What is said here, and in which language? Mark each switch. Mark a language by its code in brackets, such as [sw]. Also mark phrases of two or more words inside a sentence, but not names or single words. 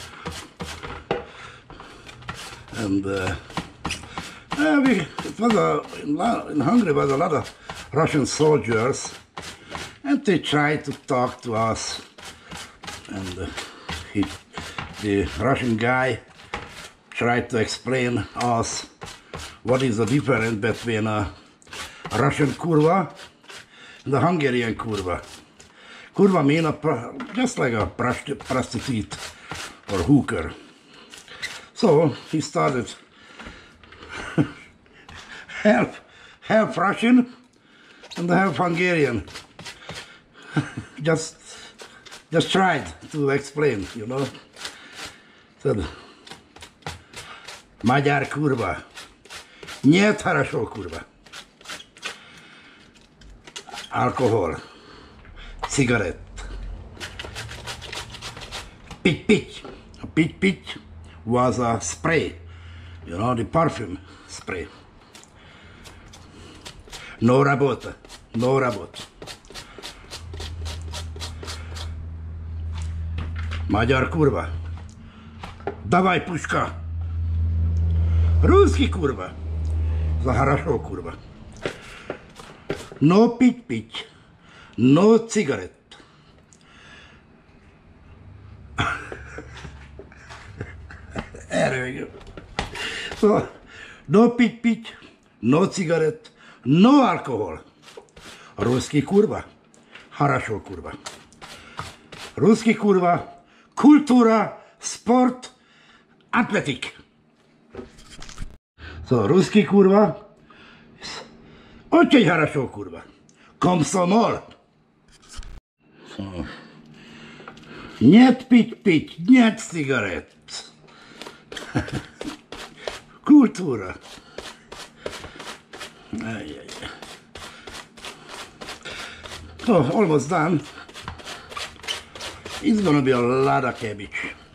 [en] and in Hungary was a lot of Russian soldiers, and they tried to talk to us, and the Russian guy tried to explain us what is the difference between a Russian kurva and a Hungarian kurva. Kurva means just like a prostitute or hooker. So he started half Russian and half Hungarian. just tried to explain, you know. Said, [hu] Magyar kurva, [ru] нет хорошо kurva. [en] Alcohol, cigarette, pitch. A pitch was a spray, you know, the perfume spray. [ru] No работа. [hu] Magyar kurva. [ru] Давай пушка. Русский kurva. За хорошо kurva. [en] No pitch. No cigarette. There we go. So, no pitch, no cigarette, no alcohol. [ru] Русский kurva. Хорошо kurva. Русский kurva. Kultura, sport, [en] athletic. So, [ru] русский kurva. Очень хорошо kurva. Комсомол. So, нет пить, нет cigarette. Kultura. [en] Oh, almost done. It's gonna be a lot of cabbage.